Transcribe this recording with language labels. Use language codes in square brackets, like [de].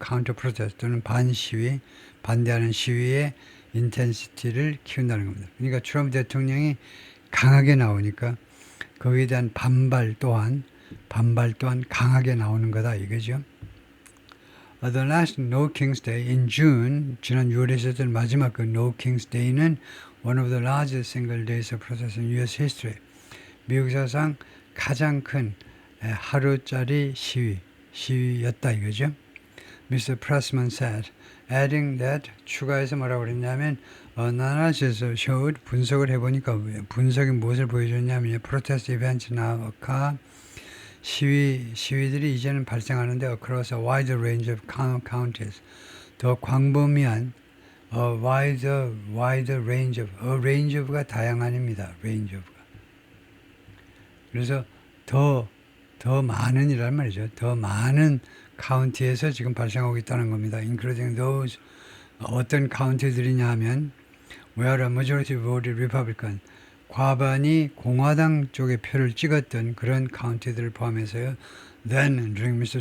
[en] counter protest [ko] 또는 반대하는 시위의 인텐시티를 키운다는 겁니다. 그러니까 트럼프 대통령이 강하게 나오니까 거기에 대한 반발 또한 강하게 나오는 거다 이거죠. [en] The last No King's Day in June, [ko] 지난 6월에 있었던 마지막 그 No King's Day는 [en] one of the largest single days of protest in U.S. history. [ko] 미국 사상 가장 큰 하루짜리 시위였다 이거죠. [en] Mr. Pressman said, adding that [ko] 추가해서 뭐라고 그랬냐면 [en] analysis showed [ko] 분석을 해보니까 분석이 무엇을 보여줬냐면 [en] protest events now occur [ko] 시위들이 이제는 발생하는데 [en] across a wide range of counties [ko] 더 광범위한 [en] wide range of range of가 [ko] 다양한입니다. range of가 그래서 더 많은이란 말이죠. 더 많은 카운티에서 지금 발생하고 있다는 겁니다. [en] including those [ko] 어떤 카운티들이냐 하면 [en] where a majority voted Republican [ko] 과반이 공화당 쪽에 표를 찍었던 그런 카운티들을 포함해서요. [en] Then during Mr.